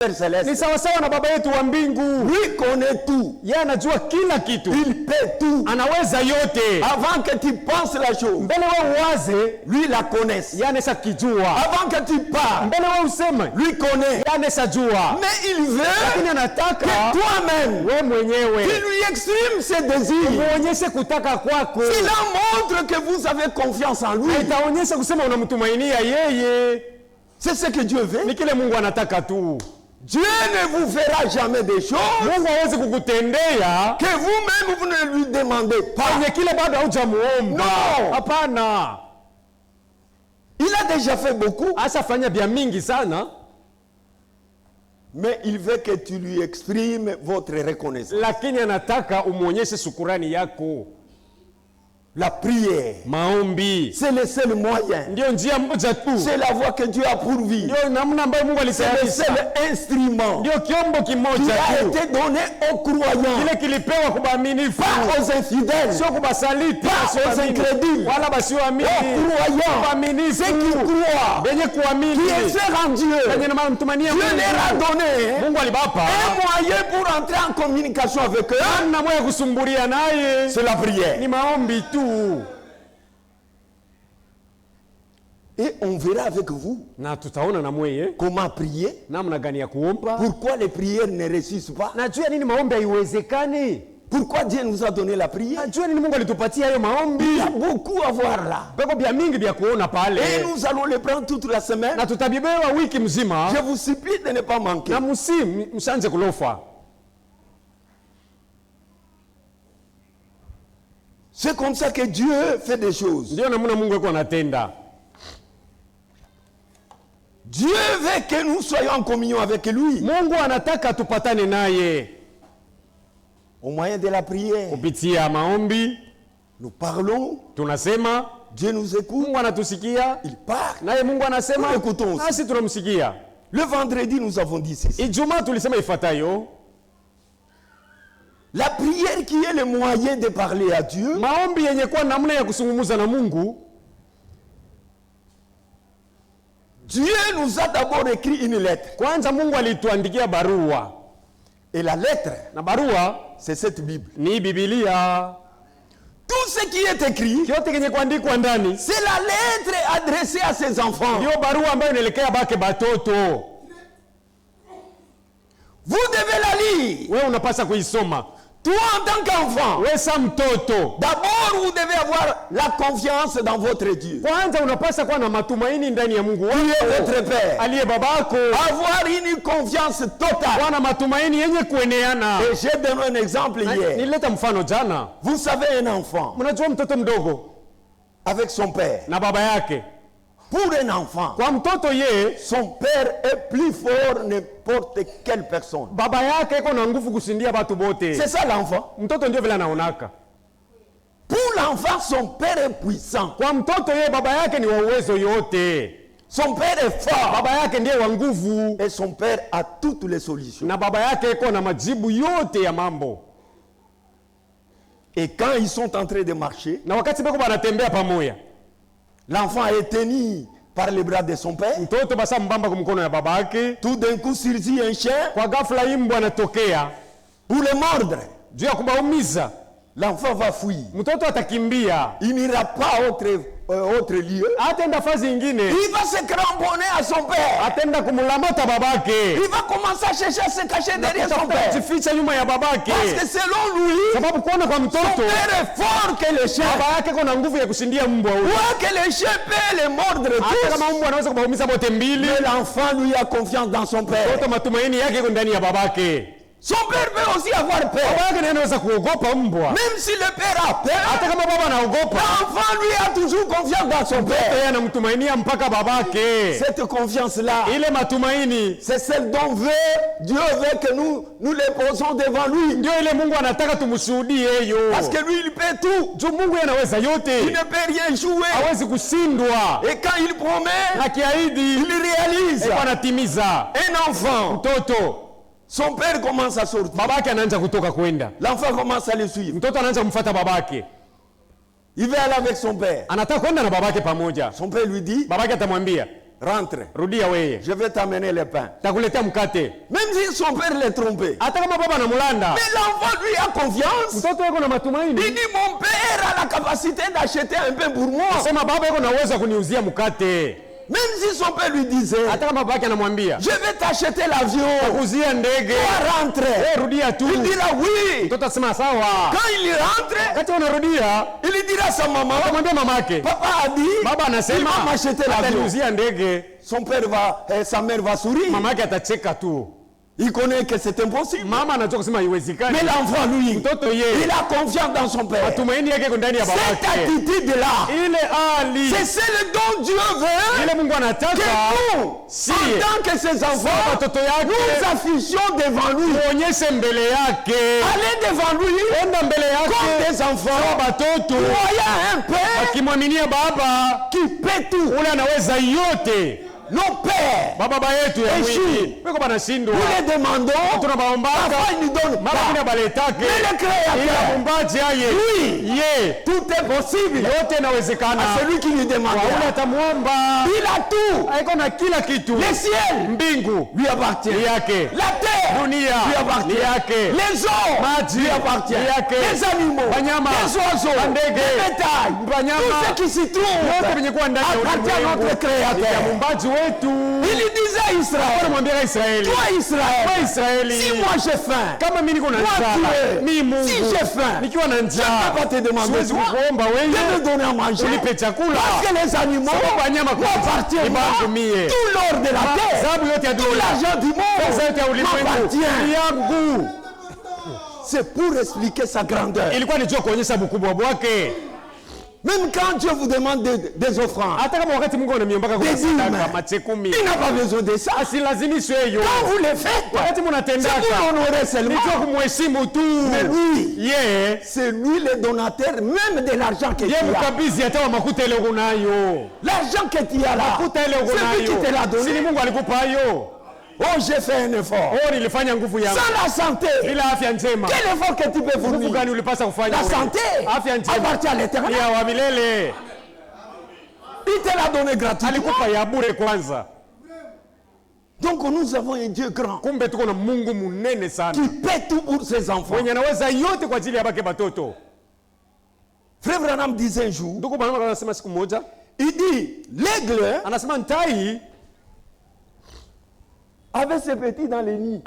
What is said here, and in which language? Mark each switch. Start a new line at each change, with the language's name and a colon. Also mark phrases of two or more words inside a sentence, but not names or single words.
French: Père Céleste.
Swahili: Ni sawa sawa na baba yetu wa mbingu.
French: Lui connaît tout.
Swahili: Yeye anajua kila kitu.
French: Il peut tout.
Swahili: Anaweza yote.
French: Avant que tu penses la chose,
Swahili: Mbele wewe uwaze,
French: lui la connaisse.
Swahili: yeye anashakijua.
French: Avant que tu parles,
Swahili: Mbele wewe useme,
French: lui connaît.
Swahili: yeye anashajua.
French: Mais il veut
Swahili: Lakini
French: que
Swahili: anataka
French: toi-même,
Swahili: wewe
French: tu
Swahili: mwenyewe
French: lui exprimes ses désirs.
Swahili: muonyeshe kutaka kwako.
French: Cela montre que vous avez confiance en lui.
Swahili: Itaonyesha kusema unamtumainia yeye.
French: C'est ce que Dieu veut.
Swahili: Ni kile Mungu anataka tu.
French: Dieu ne vous fera jamais des choses
Swahili: Mungu hawezi kukutendea
French: que vous-même vous ne lui demandez pas.
Swahili: kwenye kile bado haujamuomba.
French: No.
Swahili: Hapana.
French: Il a déjà fait beaucoup,
Swahili: Ashafanya bia mingi sana,
French: mais il veut que tu lui exprimes votre reconnaissance.
Swahili: lakini anataka umuonyeshe shukrani yako.
French: La prière,
Swahili: Maombi
French: c'est le seul moyen.
Swahili: ndio njia moja tu,
French: C'est la voie que Dieu a pourvue.
Swahili: ndio namna ambayo Mungu
French: C'est le
Swahili: alitayarisha,
French: seul instrument
Swahili: ndio kiombo
French: qui
Swahili: kimoja
French: a
Swahili: tu
French: été donné aux croyants,
Swahili: kile kilipewa kwa waaminifu,
French: pas aux infidèles,
Swahili: sio kwa basaliti,
French: aux incrédules,
Swahili: wala
French: aux
Swahili: basioamini,
French: croyants,
Swahili: waaminifu,
French: ceux qui croient,
Swahili: wenye kuamini,
French: qui espèrent en Dieu.
Swahili: wenye mtumania
French: Dieu leur a
Swahili: Mungu.
French: donné
Swahili: Mungu alibapa
French: un moyen pour entrer en communication avec eux.
Swahili: namna moja kusumbulia naye,
French: C'est la prière.
Swahili: ni maombi tu.
French: Et on verra avec vous
Swahili: Na tutaona na mweye
French: comment prier.
Swahili: namna gani ya kuomba.
French: Pourquoi les prières ne réussissent pas?
Swahili: Najua nini maombi haiwezekani.
French: Pourquoi Dieu nous a donné la prière?
Swahili: Najua nini Mungu alitupatia hayo maombi.
French: Il y a beaucoup à voir là.
Swahili: Beko bia mingi bia kuona pale.
French: Et nous allons les prendre toute la semaine.
Swahili: Na tutabibewa wiki mzima.
French: Je vous supplie de ne pas manquer.
Swahili: Na msanje kulofa.
French: C'est comme ça que Dieu fait des choses.
Swahili: Ndio namna Mungu yuko anatenda.
French: Dieu veut que nous soyons en communion avec lui.
Swahili: Mungu anataka tupatane naye
French: Au moyen de la prière,
Swahili: kupitia maombi.
French: nous parlons,
Swahili: Tunasema,
French: Dieu nous écoute,
Swahili: Mungu anatusikia,
French: il parle.
Swahili: naye Mungu anasema,
French: Nous l'écoutons.
Swahili: nasi tunamsikia.
French: Le vendredi, nous avons dit ceci.
Swahili: Ijumaa tulisema ifuatayo:
French: La prière qui est le moyen de parler à Dieu,
Swahili: maombi yenye kuwa namna ya kusungumuza na Mungu.
French: Dieu nous a d'abord écrit une lettre.
Swahili: Kwanza Mungu alituandikia barua,
French: Et la lettre,
Swahili: na barua
French: c'est cette Bible.
Swahili: ni Biblia.
French: Tout ce qui est écrit,
Swahili: Kyote kenye kuandikwa ndani
French: c'est la lettre adressée à ses enfants.
Swahili: ndio barua ambayo inaelekea bake batoto.
French: Vous devez la lire.
Swahili: Wewe unapaswa kuisoma.
French: Toi, en tant qu'enfant,
Swahili: Wewe sa mtoto,
French: d'abord, vous devez avoir la confiance dans votre Dieu.
Swahili: kwanza unapaswa kuwa na matumaini ndani ya Mungu
French: Qui est
Swahili: wako
French: votre Père.
Swahili: aliye babako.
French: Avoir une confiance totale.
Swahili: Kuwa na matumaini yenye kueneana.
French: Et j'ai donné un exemple hier.
Swahili: Nilileta mfano jana.
French: Vous savez, un enfant
Swahili: Mnajua mtoto mdogo
French: avec son père.
Swahili: na baba yake.
French: Pour un enfant,
Swahili: Kwa mtoto ye,
French: son père est plus fort que n'importe quelle personne.
Swahili: baba yake iko na nguvu kushindia watu bote.
French: C'est ça l'enfant.
Swahili: Mtoto ndio vile anaonaka.
French: Pour l'enfant, son père est puissant.
Swahili: Kwa mtoto ye, baba yake ni wa uwezo yote.
French: Son père est fort.
Swahili: Baba yake ndiye wa nguvu,
French: Et son père a toutes les solutions.
Swahili: na baba yake iko na majibu yote ya mambo.
French: Et quand ils sont en train de marcher,
Swahili: Na wakati beko banatembea pamoja,
French: l'enfant est tenu par les bras de son père.
Swahili: mtoto basa mbamba kwa mkono ya baba yake.
French: Tout d'un coup surgit un chien
Swahili: Kwa ghafla imbwa anatokea
French: pour le mordre.
Swahili: juu ya kubaumiza.
French: L'enfant va fuir.
Swahili: Mtoto atakimbia,
French: Il n'ira pas à autre lieu.
Swahili: atenda fazi ingine,
French: Il va se cramponner à son père.
Swahili: atenda kumulamata babake,
French: Il va commencer à chercher à se cacher derrière son père.
Swahili: jificha nyuma ya babake,
French: Parce que selon lui,
Swahili: sababu kuona kwa
French: son
Swahili: mtoto
French: père est fort que le chien.
Swahili: baba yake kuna nguvu ya kushindia mbwa huyo.
French: Quoi que le chien peut les mordre
Swahili: Hata
French: tous.
Swahili: kama mbwa anaweza kubaumiza bote mbili,
French: Mais l'enfant lui a confiance dans son père.
Swahili: mtoto matumaini yake iko ndani ya babake.
French: Son père peut aussi avoir
Swahili: Baba
French: peur.
Swahili: yake ndiye anaweza kuogopa mbwa.
French: Même si le père a peur,
Swahili: Hata kama baba anaogopa,
French: l'enfant lui a toujours confiance dans son père.
Swahili: yeye anamtumainia mpaka babake.
French: Cette confiance-là,
Swahili: Ile matumaini
French: c'est celle dont Dieu veut que nous les posons devant lui.
Swahili: ndio ile Mungu anataka tumshuhudie hiyo.
French: Parce que lui, il peut tout.
Swahili: Juu Mungu yeye anaweza
French: Il
Swahili: yote,
French: ne peut rien jouer.
Swahili: hawezi kushindwa.
French: Et quand il promet,
Swahili: Akiahidi
French: il réalise.
Swahili: iko anatimiza.
French: Un enfant,
Swahili: Mtoto
French: son père commence à sortir.
Swahili: babake anaanza kutoka kwenda,
French: L'enfant commence à le suivre.
Swahili: mtoto anaanza kumfuata babake,
French: Il va aller avec son père.
Swahili: anataka kwenda na babake pamoja.
French: Son père lui dit,
Swahili: Babake atamwambia,
French: rentre.
Swahili: rudia weye,
French: Je vais t'amener le pain.
Swahili: takuletea mkate.
French: Même si son père l'a trompé.
Swahili: Hata kama baba anamulanda,
French: Mais l'enfant lui a confiance.
Swahili: mtoto yuko na
French: Il
Swahili: matumaini.
French: dit mon père a la capacité d'acheter un pain pour moi.
Swahili: Sema baba yuko na uwezo wa kuniuzia mkate.
French: Même si son père lui disait,
Swahili: Hata kama baba yake anamwambia,
French: je vais t'acheter l'avion.
Swahili: kuzia ndege,
French: Toi rentre.
Swahili: rudia tu.
French: Il dira oui.
Swahili: Mtoto atasema sawa.
French: Quand il rentre,
Swahili: Kati unarudia,
French: il dira à sa maman,
Swahili: atamwambia mamake,
French: papa a dit,
Swahili: baba
French: il
Swahili: anasema
French: va m'acheter l'avion.
Swahili: ataniuzia ndege.
French: Son père va, sa mère va sourire.
Swahili: Mama yake atacheka tu.
French: Il connaît que c'est impossible.
Swahili: Mama anajua kusema haiwezekani.
French: Mais l'enfant, lui,
Swahili: Mtoto yeye,
French: il a confiance dans son père.
Swahili: matumaini yake iko ndani ya
French: Cette
Swahili: babake.
French: attitude-là,
Swahili: Ile hali
French: c'est le don Dieu veut
Swahili: ile Mungu
French: que
Swahili: anataka
French: nous,
Swahili: si
French: en tant que ses enfants,
Swahili: watoto yake
French: nous affichions devant lui.
Swahili: tuonyeshe mbele yake,
French: Aller devant lui
Swahili: enda mbele
French: comme
Swahili: yake
French: des enfants,
Swahili: watoto
French: voyant un père
Swahili: wakimwaminia baba
French: qui paie tout.
Swahili: ule anaweza yote.
French: Nos pères,
Swahili: Baba yetu ya Eshi. mwili weko banashindwa,
French: nous les demandons,
Swahili: tunabaombaka
French: parfois ils nous donnent
Swahili: mara
French: pas.
Swahili: kuna baletake,
French: Mais le
Swahili: ila
French: Créateur,
Swahili: mumbaji aye
French: oui,
Swahili: ye
French: tout est possible
Swahili: yote inawezekana
French: à celui qui lui demande.
Swahili: kwa ule atamwomba.
French: Il a tout.
Swahili: Aiko na kila kitu,
French: Le ciel
Swahili: mbingu
French: lui appartient.
Swahili: ni yake,
French: La terre
Swahili: dunia
French: lui
Swahili: ni
French: appartient.
Swahili: yake,
French: Les eaux
Swahili: maji
French: lui appartient.
Swahili: ni yake,
French: Les animaux,
Swahili: wanyama,
French: les oiseaux,
Swahili: mandege,
French: les bétails,
Swahili: wanyama,
French: tout ce qui s'y
Swahili: yote
French: trouve
Swahili: venye kuwa ndani ya
French: appartient à
Swahili: ulimwengu
French: notre
Swahili: ni ya
French: Créateur.
Swahili: mumbaji wetu.
French: Il disait à Israël,
Swahili: Anamwambia Israeli,
French: toi
Swahili: kwa
French: Israël,
Swahili: Israeli,
French: si moi j'ai faim,
Swahili: kama mimi niko na
French: Toi,
Swahili: njaa,
French: tu es.
Swahili: mimi Mungu
French: Si j'ai faim,
Swahili: nikiwa na
French: je
Swahili: njaa
French: ne peux pas te demander
Swahili: siwezi
French: toi
Swahili: kukuomba
French: de me
Swahili: wewe
French: donner à manger.
Swahili: unipe chakula,
French: Parce que les animaux
Swahili: sababu wanyama
French: m'appartiennent.
Swahili: ni bangu mie.
French: Tout l'or de la terre,
Swahili: Sababu yote ya
French: tout
Swahili: dunia,
French: l'argent du
Swahili: pesa yote ya
French: monde
Swahili: ulimwengu ni
French: m'appartient.
Swahili: yangu.
French: C'est pour expliquer sa grandeur.
Swahili: Ilikuwa ni jua kuonyesha ukubwa wake.
French: Même quand Dieu vous demande des offrandes,
Swahili: Hata kama wakati Mungu anamiombaka kwa
French: Dezime.
Swahili: sadaka machekumi,
French: il n'a pas besoin de ça.
Swahili: asilazimishwe hiyo.
French: Quand vous le faites,
Swahili: Wakati
French: c'est
Swahili: mnatendaka
French: pour l'honorer
Swahili: ni
French: seulement.
Swahili: jua kumheshimu tu.
French: Mais lui,
Swahili: Ye
French: c'est lui le donateur même de l'argent que tu
Swahili: ye
French: as.
Swahili: mkabizi hata wa makuta ile unayo,
French: L'argent que tu as là,
Swahili: makuta ile
French: c'est lui qui te l'a
Swahili: unayo, si ni
French: donné.
Swahili: Mungu alikupa hiyo.
French: Oh, j'ai fait un effort.
Swahili: Oh, nilifanya nguvu yangu
French: Sans la santé,
Swahili: bila afya njema.
French: quel effort que tu peux
Swahili: Nguvu
French: fournir?
Swahili: gani ulipasa kufanya
French: La
Swahili: wewe?
French: santé
Swahili: Afya njema
French: appartient à
Swahili: ni
French: l'éternel.
Swahili: ya wa milele,
French: Il te l'a donné gratuitement.
Swahili: alikupa ya bure kwanza.
French: Donc nous avons un Dieu grand
Swahili: Kumbe tuko na Mungu munene sana
French: qui paie tout pour ses enfants.
Swahili: mwenye anaweza yote kwa ajili ya bake batoto.
French: Frère Branham disait un jour,
Swahili: Ndugu Branham anasema siku moja,
French: il dit, l'aigle
Swahili: anasema ntai
French: avait ses petits dans les nids.